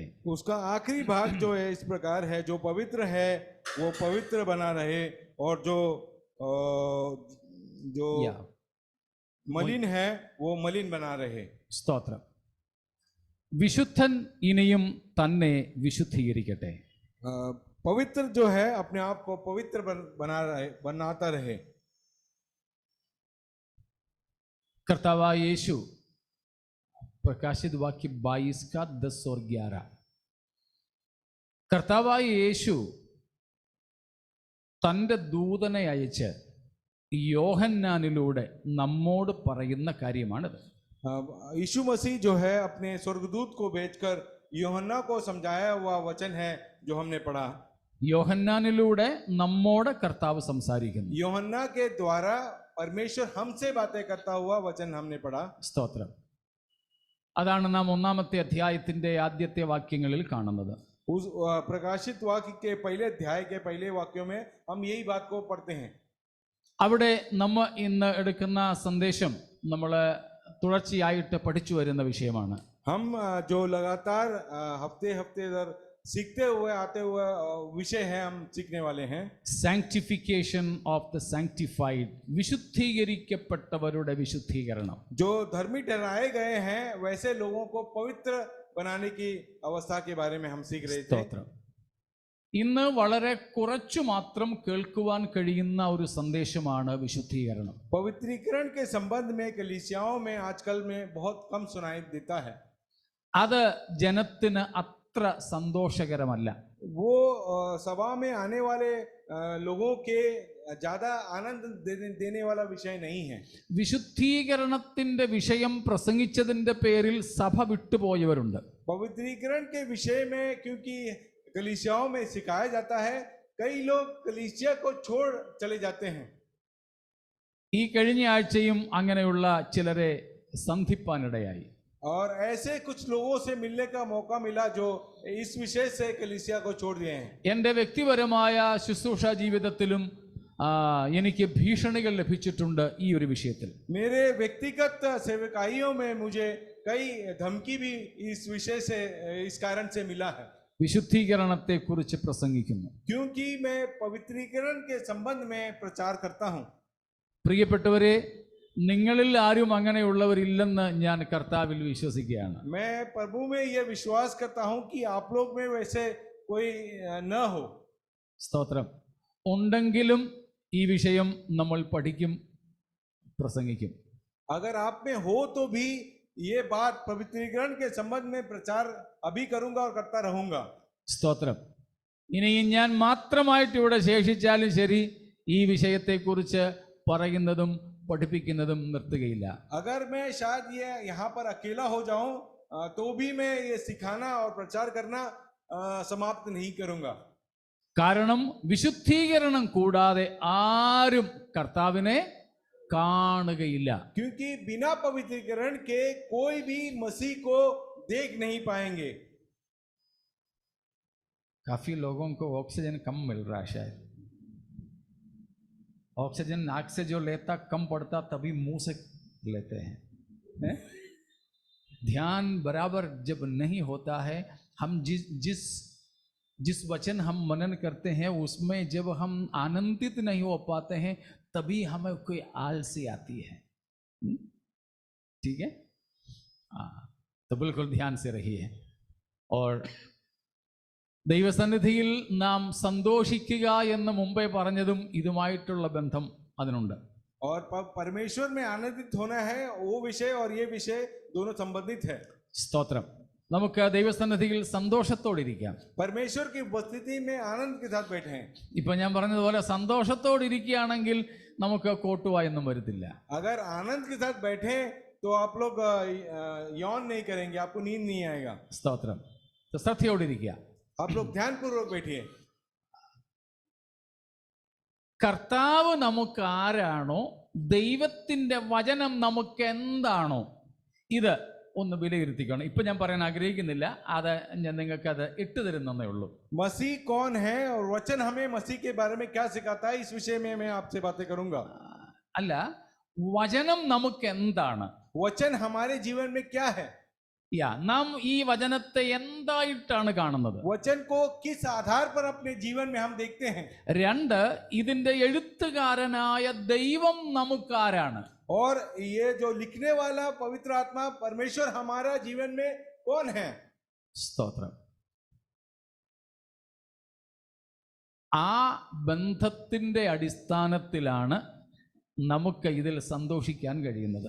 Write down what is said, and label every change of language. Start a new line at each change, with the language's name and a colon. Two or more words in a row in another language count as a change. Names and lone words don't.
Hindi: उसका आखिरी भाग जो है इस प्रकार है, जो पवित्र है वो पवित्र बना रहे और जो मलिन है वो मलिन बना रहे.
Malayalam: സ്തോത്രം. വിശുദ്ധൻ ഇനിയും തന്നെ വിശുദ്ധീകരിക്കട്ടെ.
Hindi: पवित्र जो है अपने आप को पवित्र बनाता रहे.
Malayalam: കർത്താവായ യേശു
Hindi: प्रकाशित वाक्य 22 का 10 और 11.
Malayalam: കർത്താവായ യേശു തൻ്റെ ദൂതനെ അയച്ച് യോഹന്നാനിലൂടെ നമ്മോട് പറയുന്ന കാര്യമാണിത്.
Hindi: यीशु मसीह जो है अपने स्वर्गदूत को भेजकर യോഹന്നാ को समझाया हुआ वचन है जो हमने पढ़ा.
Malayalam: യോഹന്നാനിലൂടെ നമ്മോട് കർത്താവ് സംസാരിക്കുന്നു.
Hindi: യോഹന്നാ के द्वारा परमेश्वर हमसे बातें करता हुआ वचन हमने पढ़ा.
Malayalam: സ്തോത്രം. അതാണ് നാം 1-ാമത്തെ അധ്യായത്തിന്റെ ആദ്യത്തെ വാക്യങ്ങളിൽ കാണുന്നത്.
Hindi: उस प्रकाशित वाक्य के पहले अध्याय के पहले वाक्यों में हम यही बात को पढ़ते हैं.
Malayalam: അവിടെ നമ്മൾ ഇന്ന് എടുക്കുന്ന സന്ദേശം നമ്മൾ തുടർച്ചയായിട്ട് പഠിച്ചു വരുന്ന വിഷയമാണ്.
Hindi: हम जो लगातार हफ्ते हफ्ते सीखते हुए आते हुए विषय है, हम सीखने वाले हैं.
English: sanctification of the sanctified,
Malayalam: വിശുദ്ധീകരിക്കപ്പെട്ടവരുടെ വിശുദ്ധീകരണം.
Hindi: जो धर्मी ठहराए गए हैं वैसे लोगों को पवित्र बनाने की अवस्था के बारे में हम सीख रहे थे.
Malayalam: ഇന്ന് വളരെ കുറച്ചു മാത്രം കേൾക്കുവാൻ കഴിയുന്ന ഒരു സന്ദേശമാണ് വിശുദ്ധീകരണം.
Hindi: पवित्रीकरण के संबंध में कलीसियाओं में आजकल में बहुत कम सुनाई देता है.
Malayalam: അത് ജനത്തിന് അത്ര സന്തോഷകരമല്ല.
Hindi: वो सभा में आने वाले लोगों के ज्यादा आनंद देने वाला विषय नहीं है.
Malayalam: വിശുദ്ധീകരണത്തിന്റെ വിഷയം പ്രസംഗിച്ചതിന്റെ പേരിൽ സഭ വിട്ടുപോയവരുണ്ട്.
Hindi: पवित्रीकरण के विषय में क्योंकि कलीसियाओं में सिखाया जाता है, कई लोग कलीसिया को छोड़ चले जाते हैं.
Malayalam: ഈ കഴിഞ്ഞ ആഴ്ചയും അങ്ങനെയുള്ള ചിലരെ സന്ധിപ്പാനിടയായി.
Hindi: और ऐसे कुछ लोगों से मिलने का मौका मिला जो इस विषय से कलीसिया को छोड़ दिए हैं.
Malayalam: എൻ്റെ വ്യക്തിപരമായ ശുശ്രൂഷ ജീവിതത്തിലും എനിക്ക് ഭീഷണികൾ ലഭിച്ചിട്ടുണ്ട് ഈ ഒരു വിഷയത്തിൽ.
Hindi: मेरे व्यक्तिगत सेवकाइयों में मुझे कई धमकी भी इस विषय से इस कारण से मिला है.
Malayalam: വിശുദ്ധീകരണത്തെ കുറിച്ച് പ്രസംഗിക്കുന്നു.
Hindi: क्योंकि मैं पवित्रीकरण के संबंध में प्रचार करता हूं.
Malayalam: പ്രിയപ്പെട്ടവരെ, നിങ്ങളിൽ ആരും അങ്ങനെയുള്ളവരില്ലെന്ന് ഞാൻ കർത്താവിൽ വിശ്വസിക്കുകയാണ്.
Hindi: मैं प्रभु में यह विश्वास करता हूं कि आप लोग में वैसे कोई न हो.
Malayalam: സ്തോത്രം. ഉണ്ടെങ്കിലും ഈ വിഷയം നമ്മൾ പഠിക്കും, പ്രസംഗിക്കും.
Hindi: अगर आप में हो तो भी ये बात पवित्रीकरण के संबंध में प्रचार अभी करूंगा और करता रहूंगा.
Malayalam: സ്തോത്രം. ഇനിയും ഞാൻ മാത്രമായിട്ട് ഇവിടെ ശേഷിച്ചാലും ശരി, ഈ വിഷയത്തെക്കുറിച്ച് പറയുന്നതും പഠിപ്പിക്കുന്നതും നിർത്തുകയില്ല.
Hindi: अगर मैं शायद ये यहाँ पर अकेला हो जाऊं तो भी मैं ये सिखाना और प्रचार करना समाप्त नहीं करूंगा.
Malayalam: കാരണം വിശുദ്ധീകരണം കൂടാതെ ആരും കർത്താവിനെ കാണുകയില്ല.
Hindi: क्योंकि बिना पवित्रीकरण के कोई भी मसीह को देख नहीं पाएंगे. काफी लोगों को ऑक्सीजन कम मिल रहा है. शायद ऑक्सीजन नाक से जो लेता कम पड़ता, तभी मुंह से लेते हैं. ध्यान बराबर जब नहीं होता है, हम जिस वचन हम मनन करते हैं उसमें जब हम आनंदित नहीं हो पाते हैं, तभी हमें कोई आलसी आती है. ठीक है, तो बिल्कुल ध्यान से रहिए.
Malayalam: और ദൈവസന്നിധിയിൽ നാം സന്തോഷിക്കുക എന്ന് മുമ്പേ പറഞ്ഞതും ഇതുമായിട്ടുള്ള ബന്ധം അതിനുണ്ട്.
Hindi: और परमेश्वर में आनंदित होना है, वो विषय और ये विषय दोनों संबंधित है.
Malayalam: സ്തോത്രം. നമുക്ക് ദൈവസന്നിധിയിൽ സന്തോഷത്തോടിരിക്കാം.
Hindi: परमेश्वर की उपस्थिति में आनंद के साथ बैठे हैं.
Malayalam: ഇപ്പൊ ഞാൻ പറഞ്ഞതുപോലെ സന്തോഷത്തോടിരിക്കുകയാണെങ്കിൽ നമുക്ക് കോട്ടുവായൊന്നും വരത്തില്ല.
Hindi: अगर आनंद के साथ बैठे तो आप लोग यौन नहीं करेंगे, आपको नींद नहीं आएगा.
Malayalam: സ്തോത്രം. ശ്രദ്ധയോടിരിക്കുക.
Hindi: आप लोग ध्यानपूर्वक बैठिए.
Malayalam: കർത്താവ് നമുക്ക് ആരാണോ, ദൈവത്തിന്റെ വചനം നമുക്ക് എന്താണോ, ഇത് ഒന്ന് വിലയിരുത്തിക്കണം. ഇപ്പൊ ഞാൻ പറയാൻ ആഗ്രഹിക്കുന്നില്ല, അത് ഞാൻ നിങ്ങൾക്ക് അത് ഇട്ടു തരുന്നേ ഉള്ളൂ.
Hindi: मसीह कौन है और वचन हमें मसीह के बारे में क्या सिखाता है, इस विषय में मैं आपसे बातें करूंगा.
Malayalam: അല്ല, വചനം നമുക്ക് എന്താണ്,
Hindi: वचन हमारे जीवन में क्या है,
Malayalam: നാം ഈ വചനത്തെ എന്തായിട്ടാണ് കാണുന്നത്.
Hindi: वचन को किस आधार पर अपने जीवन में हम देखते हैं.
Malayalam: രണ്ട്, ഇതിന്റെ എഴുത്തുകാരനായ ദൈവം നമുക്കാരാണ്.
Hindi: और ये जो लिखने वाला पवित्र आत्मा परमेश्वर हमारा जीवन में कौन है.
Malayalam: സ്തോത്രം. ആ ബന്ധത്തിന്റെ अടിസ്ഥാനത്തിലാണ് നമുക്ക് ഇതിൽ സന്തോഷിക്കാൻ കഴിയുന്നത്.